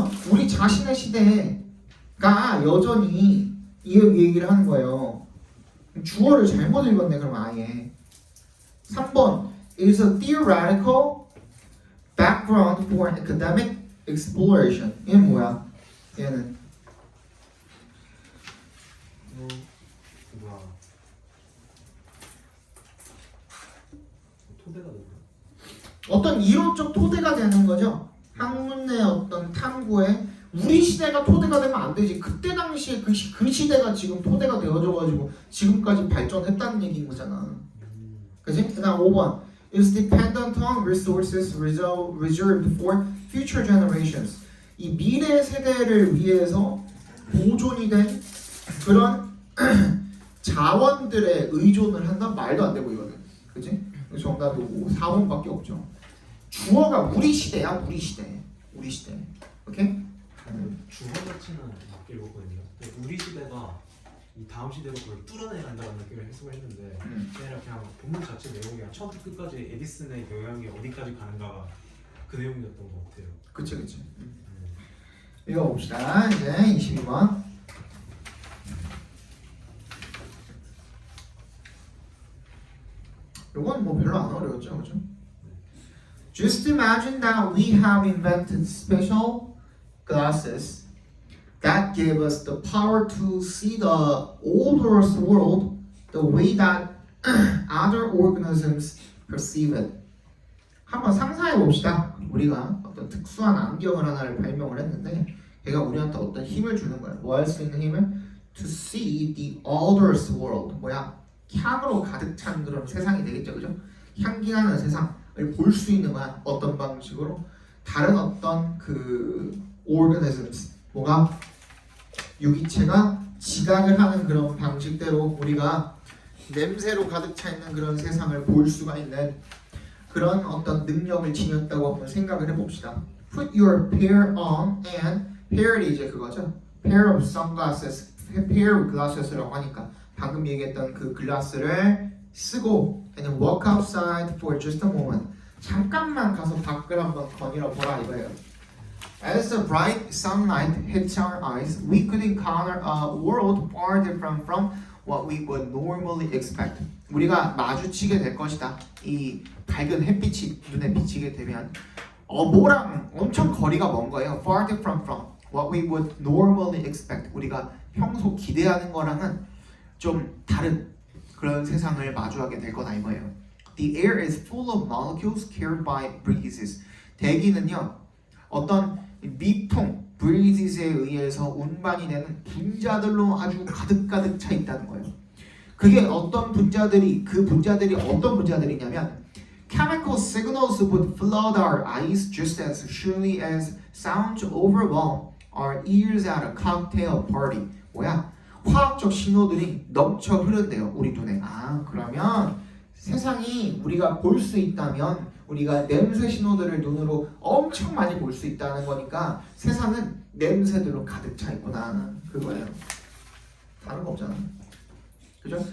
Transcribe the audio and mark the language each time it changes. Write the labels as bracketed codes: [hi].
[ko] 우리 자신의 시대가 여전히 이 얘기를 하는 거예요. 주어를 잘못 읽었네 그러면 아예. 3번 [en] is a theoretical background for academic exploration. [ko] 얘는 뭐야? 얘는 뭐야 토대가 되는 어떤 이론적 토대가 되는 거죠. 학문의 어떤 탐구에 우리 시대가 토대가 되면 안 되지. 그때 당시에 그 시대가 지금 토대가 되어져가지고 지금까지 발전했다는 얘기인 거잖아. 그지? 그다음 5번 [en] is dependent on resources reserved for future generations. [ko] 이 미래 세대를 위해서 보존이 된 그런 자원들에 의존을 한다? 말도 안 되고 이거는. 그지? 정답이 4번밖에 없죠. 주어가 우리 시대야, 우리 시대. 우리 시대. 오케이? 주어 자체는 맞게 읽었거든요. 근데 우리 시대가 이 다음 시대로 그걸 뚫어내간다는 느낌을 해석을 했는데 그냥 본문 자체 내용이 그냥 처음부터 끝까지 에디슨의 영향이 어디까지 가는가가 그 내용이었던 것 같아요. 그치 그치. 읽어봅시다. 이제 22번. 요건 뭐 별로 안 어려웠죠, 그죠? [en] Just imagine that we have invented special glasses that give us the power to see the older world the way that other organisms perceive it. [ko] 한번 상상해 봅시다. 우리가 어떤 특수한 안경을 하나를 발명을 했는데 걔가 우리한테 어떤 힘을 주는 거야. 뭐 할 수 있는 힘을? [en] To see the older world. [ko] 뭐야? 향으로 가득 찬 그런 세상이 되겠죠, 그죠? 향기나는 세상을 볼 수 있는 거야. 어떤 방식으로? 다른 어떤 그 organisms, 뭐가 유기체가 지각을 하는 그런 방식대로 우리가 냄새로 가득 차 있는 그런 세상을 볼 수가 있는 그런 어떤 능력을 지녔다고 한번 생각을 해봅시다. [en] Put your pair on and pair이 [ko] 이제 그거죠. [en] Pair of sunglasses, pair of glasses [ko] 라고 하니까 방금 얘기했던 그 글라스를 쓰고 [en] and then walk outside for just a moment. [ko] 잠깐만 가서 밖을 한번 거닐어 보라 이거예요. [en] As the bright sunlight hits our eyes, we could encounter a world far different from what we would normally expect. [ko] 우리가 마주치게 될 것이다. 이 밝은 햇빛이 눈에 비치게 되면 뭐랑 엄청 거리가 먼 거예요. [en] Far different from what we would normally expect. [ko] 우리가 평소 기대하는 거랑은 좀 다른 그런 세상을 마주하게 될 거다 이거예요. [en] The air is full of molecules carried by breezes. [ko] 대기는요 어떤 미풍 breezes에 의해서 운반이 되는 분자들로 아주 가득가득 차 있다는 거예요. 그게 어떤 분자들이 그 분자들이 어떤 분자들이냐면 [en] chemical signals would flood our eyes just as surely as sounds overwhelm our ears at a cocktail party. [ko] 뭐야? 화학적 신호들이 넘쳐 흐른대요 우리 눈에. 그러면 세상이 우리가 볼 수 있다면 우리가 냄새 신호들을 눈으로 엄청 많이 볼 수 있다는 거니까 세상은 냄새들로 가득 차 있구나 그거예요. 다른 거 없잖아. 그죠?